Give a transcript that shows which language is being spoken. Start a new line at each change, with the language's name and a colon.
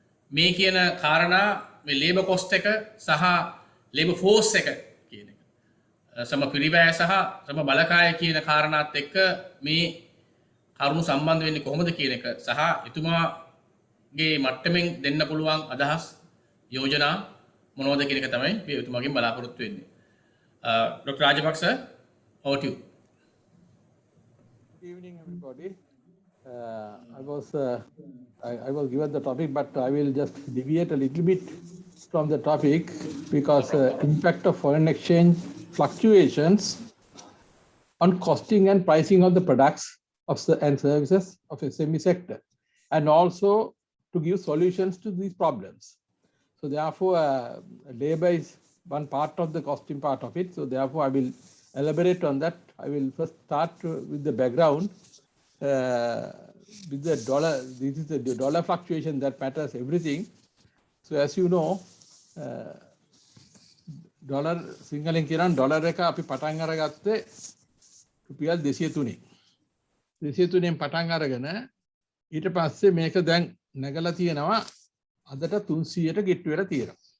Sinhala: මේ කියන කාරණා මේ ලේබර් කොස්ට් එක සහ ලේබර් ෆෝස් එක කියන එක සම පිරිවැය සහ සම බලකාය කියන කාරණාත් එක්ක මේ කරුණු සම්බන්ධ වෙන්නේ කොහොමද කියන එක සහ එතුමාගේ මට්ටමින් දෙන්න පුළුවන් අදහස් යෝජනා මොනවද කියන එක තමයි මේ එතුමාගෙන් බලාපොරොත්තු වෙන්නේ.
English: Dr. Rajapaksa, over to you. Good evening, everybody. I was given the topic, but I will just deviate a little bit from the topic because impact of foreign exchange fluctuations on costing and pricing of the products and services of SME sector, and also to give solutions to these problems. So therefore, labor is one part of the costing part of it. So therefore, I will elaborate on that. I will first start with the background. With the dollar, this is the dollar fluctuation that matters everything. So as you know,
Sinhala: dollar සිංහලෙන් කියන dollar එක අපි පටන් අරගත්තේ රුපියල් 203. 203න් පටන් අරගෙන ඊට පස්සේ මේක දැන් නැගලා තියෙනවා අදට 300ට ගෙට් වෙලා තියෙනවා.